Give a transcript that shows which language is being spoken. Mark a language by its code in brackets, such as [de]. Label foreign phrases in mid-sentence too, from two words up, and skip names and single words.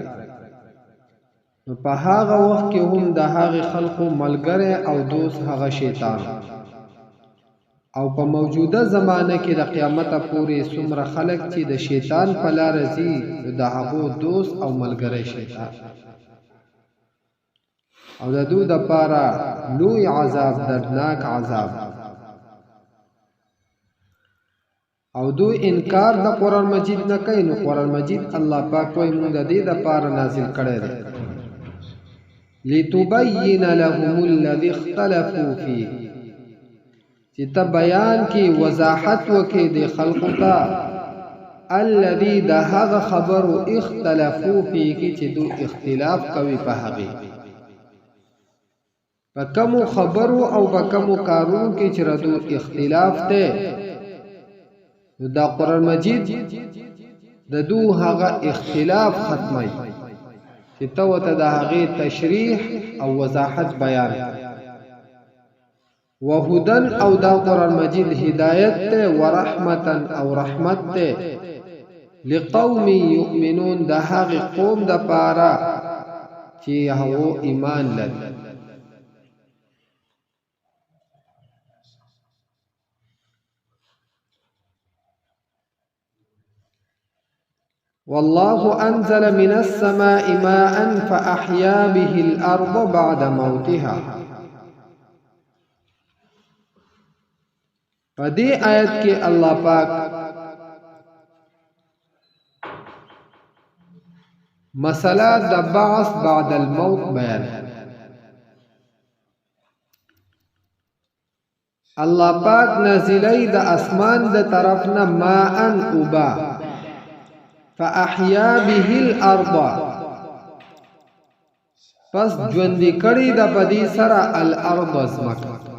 [ps] نو په هغه وخت کې هم د هغې خلقو ملګری او دوست هغه شیطان او په موجوده زمانه کې د قیامته پورې څومره خلک چې د شیطان په لاره ځي د هغو دوست او ملګری شیطان او د دوی دپاره لوی عذاب، دردناک عذاب. او دوی انکار د قرآن مجید نه کوي. نو قرآن مجید الله پاک وایي موږ د دې دپاره نازل کړی دی [ar] لتبین لهم الذي اختلفوا فيه، [ps] چې ته بیان کې وضاحت وکړې د خلقو ته الذي د هغه خبرو [ar] اختلفوا فيه [ps] کې چې دوی اختلاف کوي په هغې په کمو خبرو او په کمو کارونو کې چې ردو اختلاف دی. نو دا قرآن مجید د دو هغه اختلاف ختمي چې ته ورته د هغې تشریح او وضاحت بیان وهدن او دا قرآن مجید هدایت دی ورحمتا او رحمت دی [ar] لقوم یؤمنون [ps] د هغې قوم دپاره چې هغو ایمان لري. [ar] والله أنزل من السماء ماء فأحيا به الأرض بعد موتها. [ps] فدي آیت کې الله پاک مسله د [ar] بعث بعد الموت [ps] بیان. الله پاک نازلی د اسمان د طرفنا ماء اوبا [ar] فاحیا به الارض، [ps] پس ژوندی کړي د پدی سره الارض ازمکه